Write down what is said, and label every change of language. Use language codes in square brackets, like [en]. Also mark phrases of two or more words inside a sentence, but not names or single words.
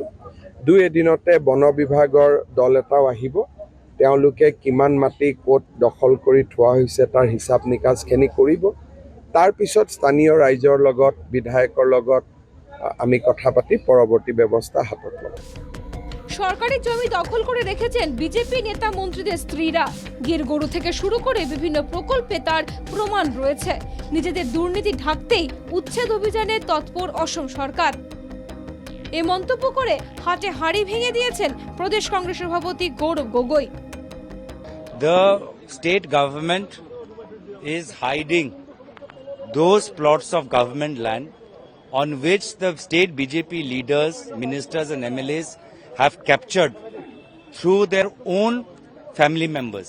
[as] 2 এদিনতে বন বিভাগৰ দল এটাও আহিব। তেওঁলোকে কিমান মাটি ক'ত দখল কৰি থোৱা হৈছে তাৰ হিচাপ নিকাচখিনি কৰিব। তাৰ পিছত স্থানীয় ৰাইজৰ লগত, বিধায়কৰ লগত আমি কথা পাতি পৰৱৰ্তী ব্যৱস্থা হাতত ল'ম। [bn] সরকারি জমি দখল করে রেখেছেন বিজেপি নেতা মন্ত্রীদের স্ত্রীরা। গির গরু থেকে শুরু করে বিভিন্ন প্রকল্পে তার প্রমাণ রয়েছে। নিজেদের দুর্নীতি ঢাকতেই উচ্ছেদ অভিযানে তৎপর অসম সরকার। এ মন্তব্য করে হাটে হাঁড়ি ভেঙে দিয়েছেন প্রদেশ কংগ্রেস সভাপতি গৌরব গগৈ। [en] The state government is hiding those plots of government land on which the state BJP leaders, ministers and MLAs have captured through their own family members.